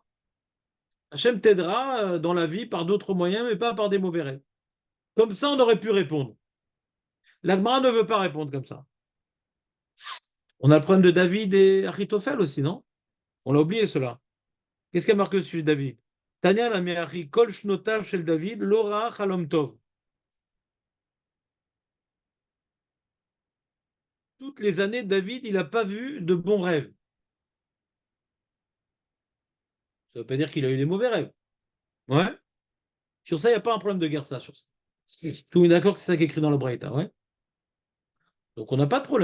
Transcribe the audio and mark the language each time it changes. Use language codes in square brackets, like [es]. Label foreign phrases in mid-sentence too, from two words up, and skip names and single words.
[fr] Hachem t'aidera dans la vie par d'autres moyens, mais pas par des mauvais rêves. Comme ça, on aurait pu répondre. L'Agmara ne veut pas répondre comme ça. On a le problème de David et Achitophel aussi, non? On l'a oublié, cela. Qu'est-ce qu'il y a marqué sur David? [he] תניא לא מאחי כל שנותיו של דוד, לא ראה חלום טוב. [fr] Toutes les années, David, il n'a pas vu de bons rêves. Ça ne veut pas dire qu'il a eu des mauvais rêves. Ouais. Sur ça, il n'y a pas un problème de guerre, ça. Sur ça. Tout le monde est d'accord que c'est ça qui est écrit dans le Braïta, ouais. Donc on n'a pas de problème.